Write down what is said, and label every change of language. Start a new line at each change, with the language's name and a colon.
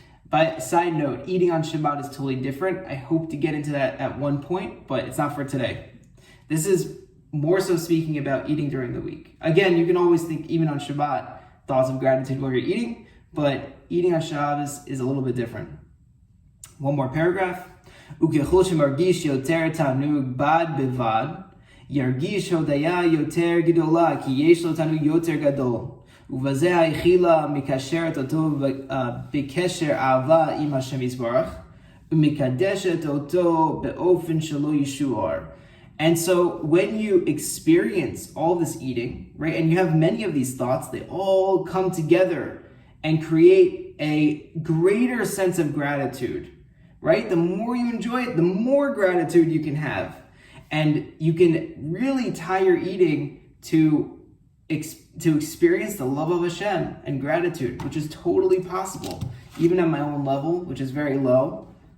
English: By side note, eating on Shabbat is totally different. I hope to get into that at one point, but it's not for today. This is more so speaking about eating during the week. Again, you can always think, even on Shabbat, thoughts of gratitude while you're eating, but eating on Shabbat is a little bit different. One more paragraph.
Hebrew: Ukechol shemargish yoter tanug bad bevad, ירגיש הודיה יותר גדולה, כי יש לו תענוג יותר גדול. ובזה האכילה מקשרת אותו בקשר אהבה עם השם יתברך, ומקדשת אותו באופן שלא ישוער.
English: And so when you experience all this eating, right, and you have many of these thoughts, they all come together and create a greater sense of gratitude, right? The more you enjoy it, the more gratitude you can have. And you can really tie your eating to experience the love of Hashem and gratitude, which is totally possible, even at my own level, which is very low.